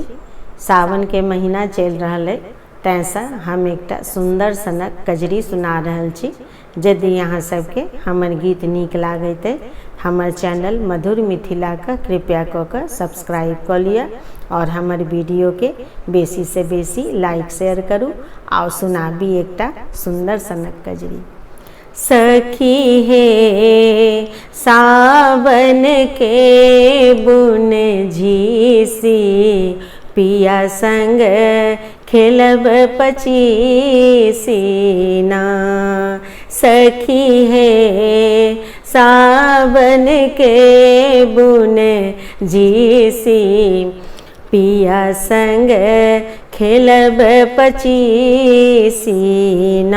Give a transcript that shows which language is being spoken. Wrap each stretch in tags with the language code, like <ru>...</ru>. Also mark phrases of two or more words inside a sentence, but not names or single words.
<mai>सावन के महीना चलि रहल अछि, तैसँ हम एकटा सुंदर सनक कजरी सुना रहल छी। यदि अहाँ सबके हमर गीत नीक लागैत अछि, हमर चैनल मधुर मिथिला के कृपया कऽ कऽ सब्सक्राइब कऽ लिअ और हमर वीडियो के बेसी से बेसी लाइक शेयर करू। आओ सुनाबी एकटा सुंदर सनक कजरी। सखी हे सावन के बुन झीसी, पिया संग खेलब पचीसी ना। सखी हे सावन के बुन झीसी, पिया संग खेलब पचीसी ना।</mai>